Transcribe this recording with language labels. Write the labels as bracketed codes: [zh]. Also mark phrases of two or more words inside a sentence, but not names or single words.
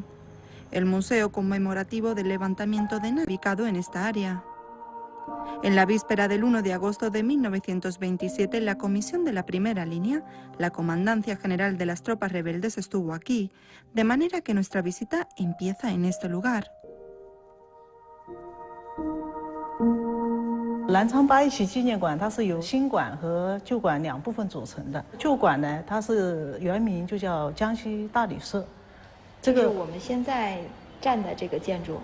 [es] El museo conmemorativo del levantamiento de Nanchang, ubicado en esta área. En la víspera del 1 de agosto de 1927, la comisión de la primera línea, la Comandancia General de las Tropas Rebeldes, estuvo aquí, de manera que nuestra visita empieza en este lugar. [zh] 南昌八一起纪念馆，它是由新馆和旧馆两部分组成的。旧馆呢，它是原名就叫江西大旅社，这个我们现在站的这个建筑。